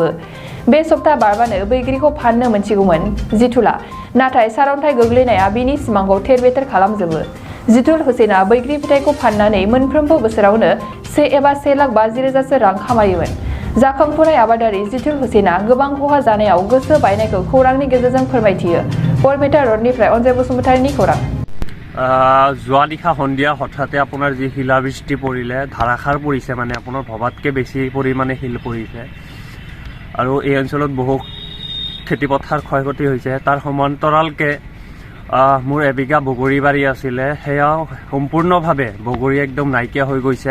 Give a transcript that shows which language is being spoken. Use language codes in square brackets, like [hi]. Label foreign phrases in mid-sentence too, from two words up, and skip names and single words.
[brx] बे सप्ता बारबानो बैग्रिखौ फाननो मोनसिगौमोन जितुलआ, नाथाय सारअन्थाइ गोग्लैनाया बिनि सिमांखौ थेर-बेथेर खालामजोबो। जितुल हुसैनआ बैग्रि फिथाइखौ फाननानै मोनफ्रोमबो बोसोरावनो 1 एबा 1,50,000 रां खामायोमोन। जाखांफुनाय आबादारि जितुल हुसैनआ गोबां खहा जानायाव गोसो बायनायखौ खौरांनि गेजेरजों फोरमायथियो। बरपेटा रडनिफ्राय अनजय बसुमतारीनि खौरां। [as] যোৱা নিশা সন্ধিয়া হঠাতে আপোনাৰ যি শিলাবৃষ্টি পৰিলে, ধাৰাসাৰ পৰিছে, মানে আপোনাৰ ভবাতকৈ বেছি পৰিমাণে শিল পৰিছে আৰু এই অঞ্চলত বহু খেতিপথাৰ ক্ষয়ক্ষতি হৈছে। তাৰ সমান্তৰালকৈ মোৰ 1 বিঘা বগৰী বাৰী আছিলে, সেয়াও সম্পূৰ্ণভাৱে বগৰী একদম নাইকিয়া হৈ গৈছে।